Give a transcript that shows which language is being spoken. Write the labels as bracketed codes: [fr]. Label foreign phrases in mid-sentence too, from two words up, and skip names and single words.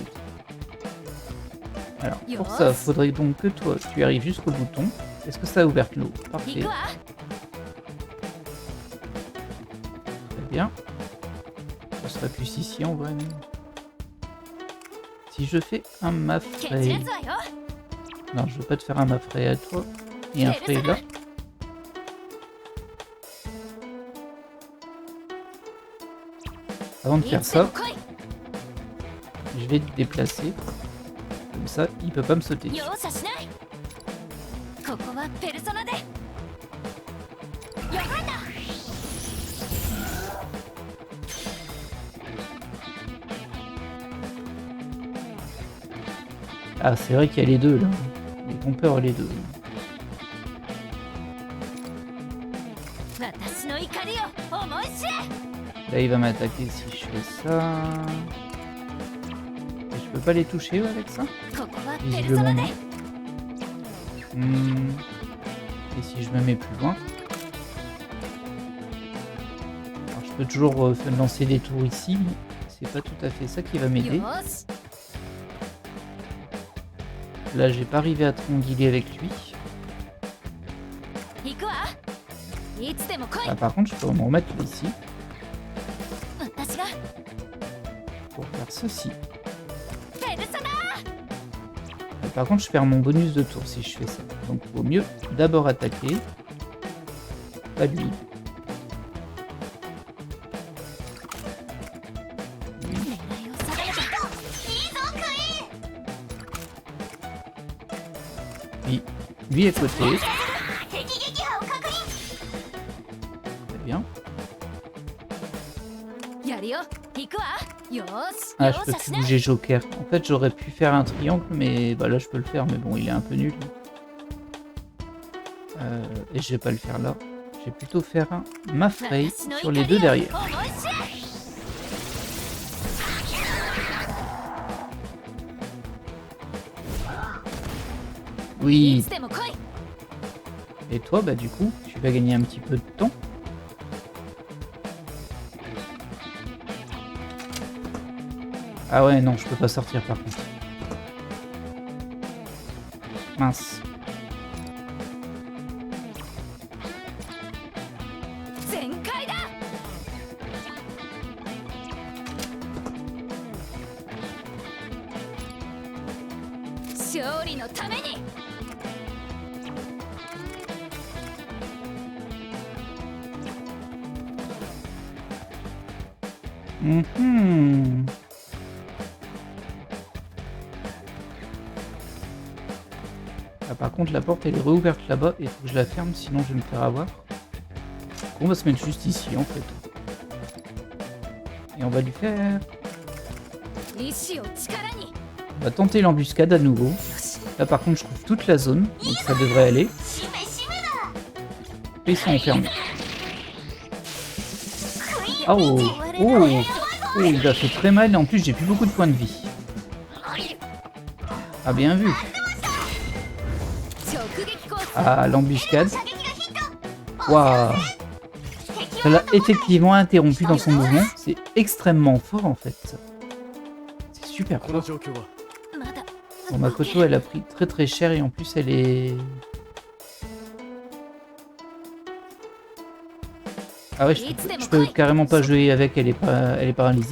[fr] Alors, pour ça, faudrait donc que toi, tu arrives jusqu'au bouton. Est-ce que ça a ouvert l'eau? Parfait. [ja] 行くわ [fr] Très bien. Ça serait plus ici en vrai. Mais... si je fais un [ja] 決 [fr] Mafray... [ja] 裂わよ [fr] Non, je veux pas te faire un Mafray à toi. Et un Fray là. Avant de [ja] い [fr] faire [ja] つでも [fr] ça, [ja] 来い [fr] je vais te déplacer. Comme ça, il peut pas me sauter dessus. [ja] 容赦しないここはペルソナでよかった [fr] Ah, c'est vrai qu'il y a les deux là. Ils font peur les deux. [ja] 私の怒りを思い知れ [fr] Là, il va m'attaquer si je fais ça. Et je peux pas les toucher avec ça? [ja] ここはペルソナ [fr] Visiblement [ja] で [fr] non. Et si je me mets plus loin? Alors, je peux toujours lancer des tours ici, mais c'est pas tout à fait ça qui va m'aider. [ja] よし [fr] Là, j'ai pas arrivé à trianguler avec lui. [ja] 行くわいつでも来い [fr] Ah, par contre, je peux me remettre là, ici [ja] 私が [fr] pour faire ceci. [ja] ペルソナ [fr] Et par contre, je perds mon bonus de tour si je fais ça. Donc, vaut mieux d'abord attaquer. Pas lui. Lui. [ja] 狙いを定めていいぞクイーン [fr] Lui à côté. [ja] 敵撃破を確認 [fr] Très bien. [ja] やるよ行くわよーし [fr] Ah, [ja] 容 [fr] je peux [ja] 赦し [fr] plus [ja] ない [fr] bouger Joker. En fait, j'aurais pu faire un triangle, mais bah, là, je peux le faire. Mais bon, il est un peu nul. Et je vais pas le faire là. Je vais plutôt faire un Mafray [ja] 私の [fr] sur [ja] 怒 [fr] les [ja] り [fr] deux [ja] を [fr] derrière. [ja] 思い知れ い [fr] Oui. [ja] つでも来い [fr] Et toi, bah du coup, tu vas gagner un petit peu de temps. Ah ouais, non, je peux pas sortir par contre. Mince. [ja] 全開だ勝利のために Mhm. [fr] Ah, par contre, la porte elle est réouverte là-bas et il faut que je la ferme sinon je vais me faire avoir. On va se mettre juste ici en fait. Et on va lui faire... [ja] 意志を力に [fr] On va tenter l'embuscade à nouveau. Là par contre je trouve toute la zone, donc ça devrait aller. [ja] しめしめ [fr] Et ils sont enfermés. Oh, oh, oh, il a fait très mal et en plus j'ai plus beaucoup de points de vie. Ah bien vu. [ja] 直撃コース [fr] Ah l'embuscade. Waouh. Ça l'a effectivement interrompu dans son mouvement. C'est extrêmement fort en fait. C'est super [ja] この [fr] fort. [ja] 状況はまだ [fr] Bon, Makoto elle a pris très très cher et en plus elle est... Ah ouais, je peux carrément pas jouer avec, elle est paralysée.